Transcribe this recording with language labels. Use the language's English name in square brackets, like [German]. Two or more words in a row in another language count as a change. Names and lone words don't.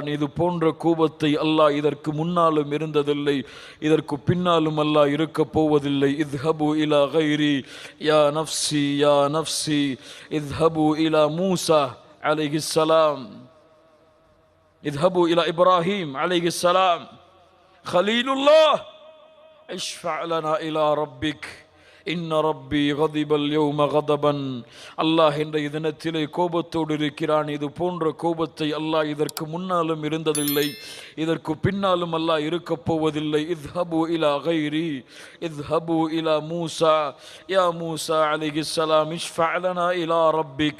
[Tamil] இது போன்ற கோபத்தை அல்லாஹ் இதற்கு முன்னாலும் இருந்ததில்லை, இதற்கு பின்னாலும் அல்லாஹ் இருக்க போவதில்லை. [Arabic] اذهبوا إلى غيري يا نفسي يا نفسي اذهبوا إلى موسى عليه السلام، اذهبوا إلى إبراهيم عليه السلام, خليل الله اشفع لنا إلى ربك إن ربي غضب اليوم غضبا. [Tamil] அல்லாஹ் இன்றைய தினத்திலே கோபத்தோடு இருக்கிறான். இது போன்ற கோபத்தை அல்லாஹ் இதற்கு முன்னாலும் இருந்ததில்லை, இதற்கு பின்னாலும் அல்லாஹ் இருக்கப் போவதில்லை. [Arabic] اذهبوا إلى غيري اذهبوا إلى موسى يا موسى عليه السلام اشفع لنا إلى ربك.